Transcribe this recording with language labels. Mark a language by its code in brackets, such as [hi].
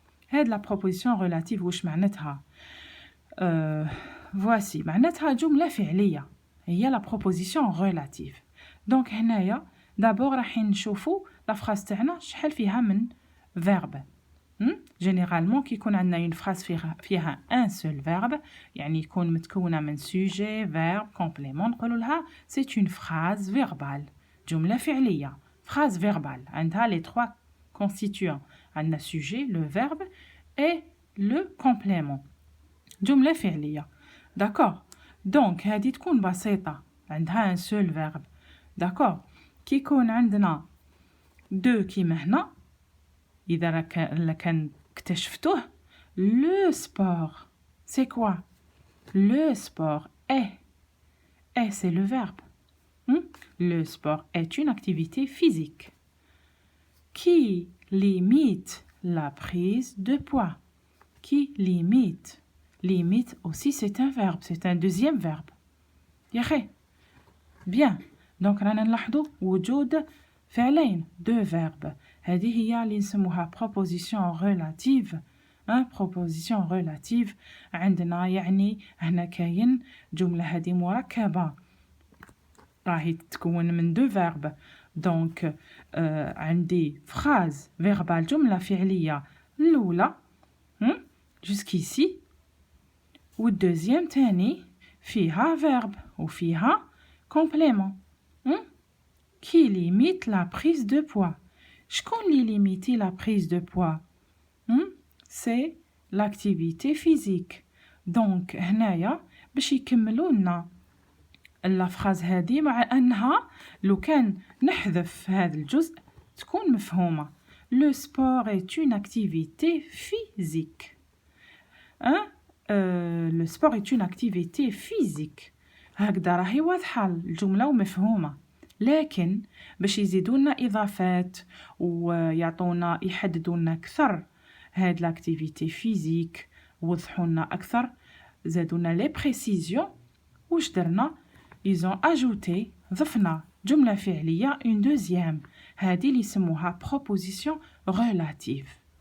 [ar] هاد la proposition relative واش معناتها؟ voici معناتها جملة فعلية هي la proposition relative. donc هنايا d'abord راح نشوفوا la phrase تاعنا شحال فيها من verbe. généralement كي يكون عندنا une phrase فيها un seul verbe يعني يكون متكونة من sujet, verbe, complément نقولوا لها [fr] c'est une phrase verbale. [ar] جملة فعلية phrase verbale عندها les trois constituants. [fr] عندنا sujet, le verbe et le complément. [ar] جملة فعلية. d'accord. donc هذه تكون بسيطة عندها un seul verbe. [fr] d'accord. [ar] كي يكون عندنا deux كيما هنا إذا كان اكتشفتوه [fr] le sport c'est quoi? le sport est c'est le verbe. Le sport est une activité physique qui limite la prise de poids. Qui limite. Limite aussi c'est un verbe, c'est un deuxième verbe. [ar] ياخي. bien. donc رانا نلاحظوا وجود فعلين deux verbes. هذه هي اللي نسموها proposition relative. proposition relative عندنا يعني هنا كاين جملة هذه مركبة راهي تتكون من deux verbes. donc عندي phrase verbale جملة فعلية الأولى jusqu'ici والدوزيام تاني فيها verbe وفيها complément qui limite la prise de poids. شكون اللي limite la prise de poids? [fr] c'est l'activité physique. [ar] donc هنايا باش يكملوا لنا [fr] la phrase [ar] هذه مع أنها لو كان نحذف هذا الجزء تكون مفهومة. [fr] le sport est une activité physique. le sport est une activité physique. [ar] هكذا راهي واضحة الجملة ومفهومة. لكن باش يزيدونا إضافات ويعطونا يحددونا أكثر هاد l'activité physique وضحونا أكثر زادونا لي précisions واش درنا ils ont ajouté ضفنا جملة فعلية une deuxième هذه اللي يسموها proposition relative.